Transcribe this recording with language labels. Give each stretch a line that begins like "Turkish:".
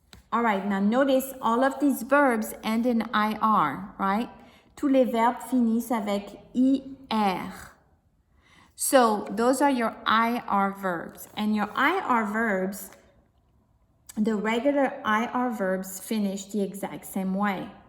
English: All right, now notice all of these verbs end in IR, right?
French: Tous les verbes finissent avec IR.
English: So those are your IR verbs. And your IR verbs, the regular IR verbs finish the exact same way.